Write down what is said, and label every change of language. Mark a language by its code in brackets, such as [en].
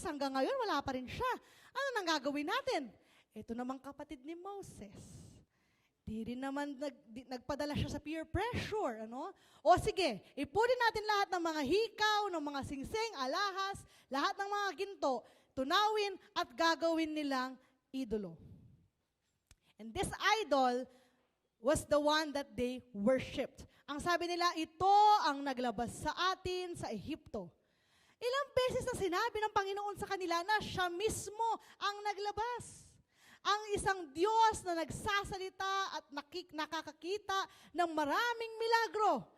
[tl] Hanggang ngayon, wala pa rin siya. Ano nang gagawin natin? Ito namang kapatid ni Moses. Di rin naman nagpadala siya sa peer pressure. O sige, ipunin natin lahat ng mga hikaw, ng mga singsing, alahas, lahat ng mga ginto, tunawin at gagawin nilang idolo. [en] And this idol was the one that they worshipped. [tl] Ang sabi nila, ito ang naglabas sa atin sa Ehipto. Ilang beses na sinabi ng Panginoon sa kanila na siya mismo ang naglabas. Ang isang Diyos na nagsasalita at nakakakita ng maraming milagro.